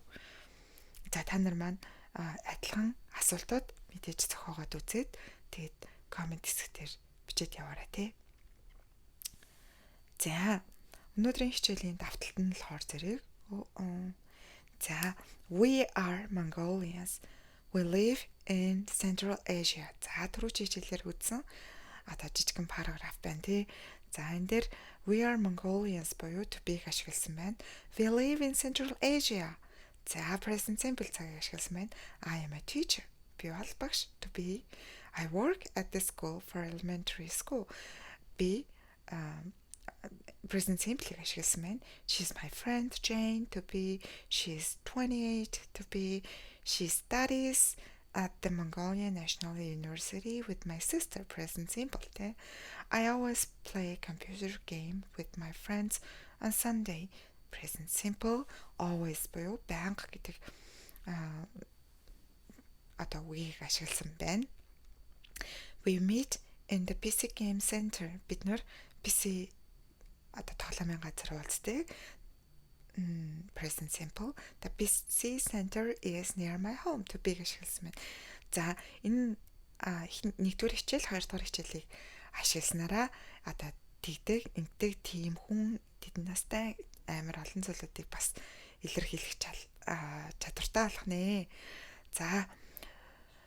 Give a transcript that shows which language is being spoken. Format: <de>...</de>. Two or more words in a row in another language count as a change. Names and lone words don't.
<mn>За та нар маань адилхан асуултууд мэдээж зохиогоод үзээд тэгээд комент хэсгээр бичээд яваарай тий. За өнөөдрийн хичээлийн давталт нь болохоор зэрэг за</mn> <en>we are Mongolians. We live in Central Asia.</en> <mn>За түрүү хичээлээр үзсэн одоо жижигхэн параграф байна тий. За энэ дээр</mn> <en>we are Mongolians</en> <mn>буюу</mn> <en>to be</en> <mn>ашигласан байна.</mn> <en>We live in Central Asia.</en> <mn>За</mn> <en>present simple</en> <mn>цагийг ашигласан байна.</mn> <en>I am a teacher.</en> <mn>Би бол багш.</mn> <en>To be. I work at the school for elementary school.</en> <mn>Би</mn> <en>present simple</en> <mn>ашигласан байна.</mn> <en>She's my friend Jane. To be. She's 28. To be. She studies at the Mongolian National University with my sister. Present simple. I always play a computer game with my friends on Sunday. Present simple.</en> <mn>Always буюу байнга гэдэг одоо үгийг ашигласан байна.</mn> <en>We meet in the PC game center.</en> <mn>Бид нэр PC одоо тоглоомын газар уулздаг.</mn> <en>Present simple. The PC center is near my home. To be</en> <mn>ашигласан байна. За энэ нэгдүгээр хичээл, хоёрдугаар хичээлийг ашигласнараа одоо тэгдэг, энтэг тийм хүн тэдэн настай амар олон зүйлүүдийг бас илэрхийлэх чадвартай болох нэ.</mn>